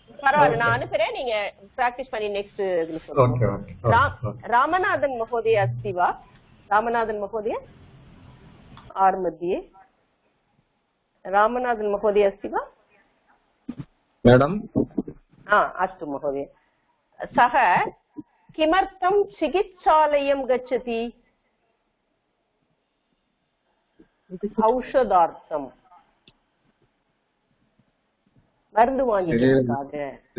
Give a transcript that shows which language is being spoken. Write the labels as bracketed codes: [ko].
[ta] பரவாயில்ல, நான் அனுப்புறேன், நீங்க பிராக்டிஸ் பண்ணி நெக்ஸ்ட் இதுல சொல்லுங்க. [sa] ராமநாதன் மகோதய अस्ति वा? ராமநாதன் மகோதய आर् मध्ये रामनाथन महोदय अस्ति वा? [en] madam [sa] अस्तु महोदय. सः किमर्थं चिकित्सालयं गच्छति? औषधार्थं, [ta] மருந்து வாங்கிக்கிறதுக்காக.